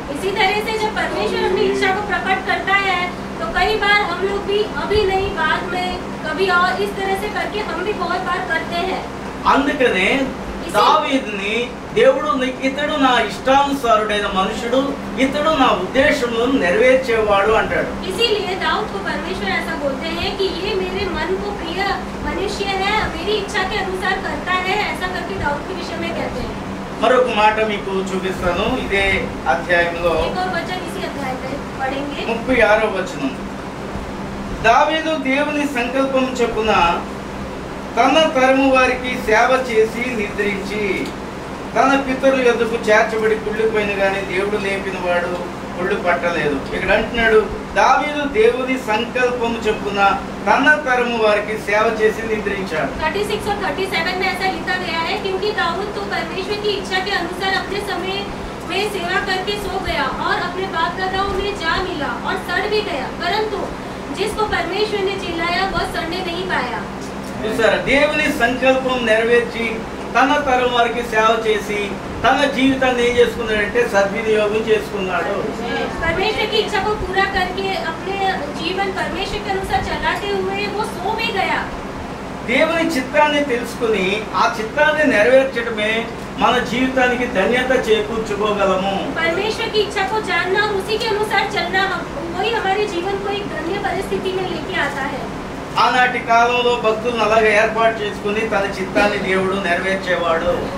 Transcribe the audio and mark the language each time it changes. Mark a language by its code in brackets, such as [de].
[hi] इसी तरह से जब परमेश्वर अपनी इच्छा को प्रकट करता है तो कई बार हम लोग भी अभी नहीं बाद में कभी और इस तरह से करके हम भी बहुत बार करते हैं। [te] అందుకనే దావీదుని దేవుడు ఇతడు నా ఇష్టానుసారుడైన మనుషుడు, ఇతడు నా ఉద్దేశములను నెరవేర్చేవాడు అంటాడు. [hi] इसीलिए दाऊद को परमेश्वर ऐसा बोलते हैं कि ये मेरे मन को प्रिय मनुष्य है, मेरी इच्छा के अनुसार करता है, ऐसा करके दाऊद के विषय में कहते हैं। [te] మరొక మాట మీకు చూపిస్తాను. ఇదే అధ్యాయంలో [hi] एक और वचन इसी अध्याय में पढ़ेंगे। [te] 36వ వచనం. దావీదు దేవుని సంకల్పం చొప్పున తన తరము వారికి సేవ చేసి నిద్రించి తన పితరుల యొద్దకు చేర్చబడి కుళ్ళిపోయిన గానీ దేవుడు లేపిన వాడు కుళ్ళు పట్టలేదు. ఇక్కడ అంటున్నాడు, దావీదు దేవుని సంకల్పము చొప్పున తన తరము వారికి సేవ చేసి నిద్రించాడు. [hi] 36 और 37 में ऐसा लिखा गया है, क्योंकि दाऊद तो परमेश्वर की इच्छा के अनुसार अपने समय में सेवा करके सो गया और अपने बाप दादाओं में जा मिला और सड़ भी गया, परंतु जिसको परमेश्वर ने चिल्लाया वह सड़ने नहीं पाया। [te] చూసారా, దేవుని సంకల్పం నెరవేర్చి తన తరం వారికి సేవ చేసి తన జీవితాన్ని ఏం చేసుకున్నాడంటే సద్వినియోగం చేసుకున్నాడు. [hi] परमेश्वर की इच्छा को पूरा करके अपने जीवन परमेश्वर के अनुसार चलाते हुए वो सो भी गया। [te] దేవుని చిత్తాన్ని తెలుసుకుని ఆ చిత్తాన్ని నెరవేర్చడమే మన జీవితానికి ధన్యత చేకూర్చుకోగలము. [hi] परमेश्वर की इच्छा को जानना और उसी के अनुसार चलना वही हमारे जीवन को एक धन्य परिस्थिति में लेके आता है। [te] ఆనాటి కాలంలో భక్తులను అలాగే ఏర్పాటు చేసుకుని తన చిత్తాన్ని దేవుడు నెరవేర్చేవాడు.